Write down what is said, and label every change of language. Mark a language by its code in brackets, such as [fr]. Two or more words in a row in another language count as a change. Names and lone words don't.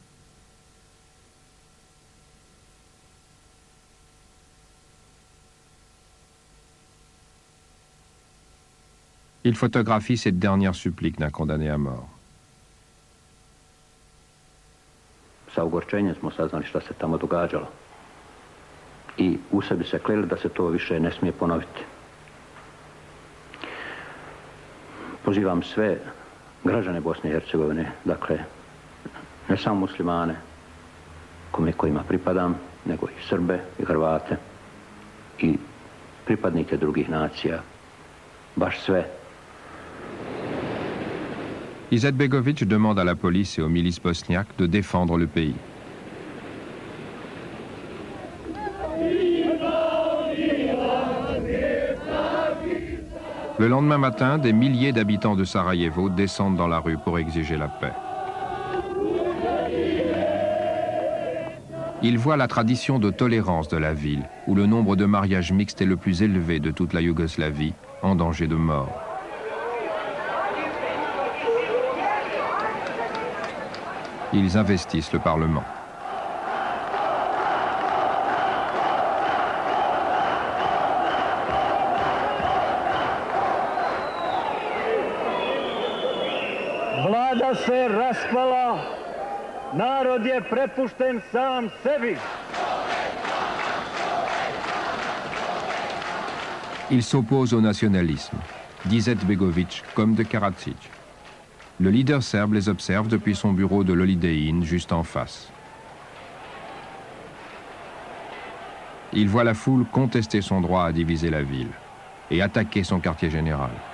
[fr] Il photographie cette dernière supplique d'un condamné à mort. [bs] sa ogorčenjem smo saznali šta se tamo događalo. I u sebi se kleli da se to više ne smije ponoviti. Pozivam sve građane Bosne i Hercegovine, dakle, ne samo muslimane, kojima pripadam, nego i Srbe i Hrvate i pripadnike drugih nacija, baš sve. [fr] Izetbegović demande à la police et aux milices bosniaques de défendre le pays. Le lendemain matin, des milliers d'habitants de Sarajevo descendent dans la rue pour exiger la paix. Ils voient la tradition de tolérance de la ville, où le nombre de mariages mixtes est le plus élevé de toute la Yougoslavie, en danger de mort. Ils investissent le Parlement. [bs] Vlada se raspala, narod je prepušten sam sebi. [fr] Il s'oppose au nationalisme, d'Izetbegović comme de Karadzic. Le leader serbe les observe depuis son bureau de l'Holiday Inn, juste en face. Il voit la foule contester son droit à diviser la ville et attaquer son quartier général.